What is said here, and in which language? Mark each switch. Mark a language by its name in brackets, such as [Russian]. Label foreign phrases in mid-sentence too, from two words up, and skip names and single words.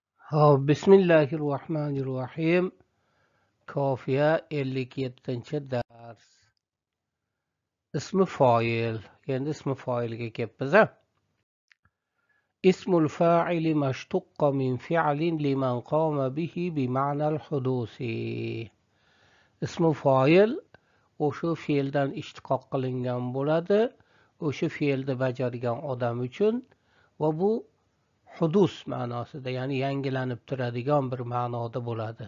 [Arabic] بسم الله الرحمن الرحيم. [Uzbek] Kofiya 57 dars. İsmi fail. Endi ismi failga kelibmiz. [Arabic] اسم الفاعل ما اشتق من فعل لمن قام به بمعنى الحدوث. [Uzbek] Ismi fail o'sha fe'ldan ishtiqoq qilingan bo'ladi. O'sha fe'lni bajargan odam uchun va bu hudus ma'nosida, ya'ni yangilanib turadigan bir ma'noda bo'ladi.